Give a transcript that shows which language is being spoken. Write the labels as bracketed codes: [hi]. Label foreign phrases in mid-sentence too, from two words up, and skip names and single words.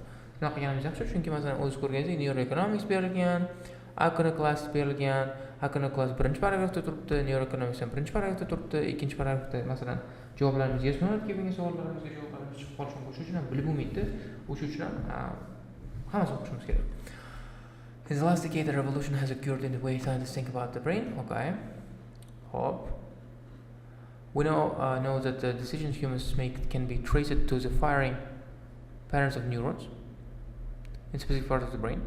[uz] Shunaqa qilganimiz yaxshi, chunki masalan o'z ko'rganingizdek neuroeconomics berilgan, iconoclast berilgan. Iconoclast birinchi paragrafda turibdi, neuroeconomics ham birinchi paragrafda turibdi, ikkinchi paragrafda masalan javoblarimiz [en] yes no [uz] kelgan savollarimizga javoblarimiz chiqib qolishi mumkin. Shuning uchun ham bilib bo'lmaydi. O'shuning uchun ham hammasi o'qishimiz kerak. [en] In the last decade, a revolution has occurred in the way scientists think about the brain. Okay. Hope. We know that the decisions humans make can be traced to the firing patterns of neurons in specific parts of the brain.